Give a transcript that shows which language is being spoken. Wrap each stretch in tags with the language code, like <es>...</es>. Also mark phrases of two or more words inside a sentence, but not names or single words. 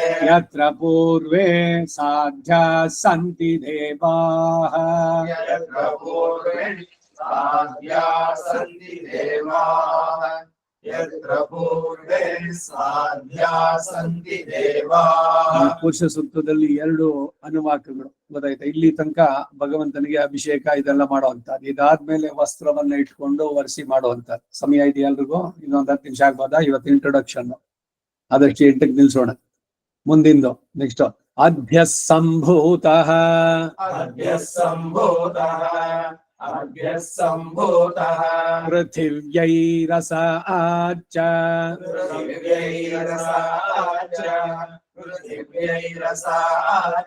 <sa>यत्र पूर्वे साध्याः सन्ति देवाः यत्र पूर्वे साध्याः सन्ति देवाः यत्र पूर्वे साध्याः सन्ति देवाः</sa> <kn>ಪುರುಷ ಸೂಕ್ತದಲ್ಲಿ 2 ಅನುವಾಕಗಳು ಗೊತ್ತಾಯ್ತಾ. ಇಲ್ಲಿ ತನಕ ಭಗವಂತನಿಗೆ ಅಭಿಷೇಕ ಇದೆಲ್ಲ ಮಾಡುವಂತದ್ದು, ಇದಾದ್ಮೇಲೆ ವಸ್ತ್ರವನ್ನ ಇಟ್ಕೊಂಡು ಒರೆಸಿ ಮಾಡುವಂತದ್ದು. ಸಮಯ ಇದೆಯಾ ಎಲ್ರಿಗೂ? ಇನ್ನೊಂದು 10 ನಿಮಿಷ ಆಗ್ಬೋದಾ? ಇವತ್ತು ಇಂಟ್ರೊಡಕ್ಷನ್ ಅದಕ್ಕೆ 8ಕ್ಕೆ ನಿಲ್ಸೋಣ. ಮುಂದಿಂದು ನೆಕ್ಸ್ಟ್</kn> <sa>ಅಭ್ಯ ಸಂಭೂತಃ अभ्यः सम्भूतः अभ्यः सम्भूतः पृथिव्यैरसाच्च पृथिव्यैरसाच्च पृथिव्यैरसाच्च</sa>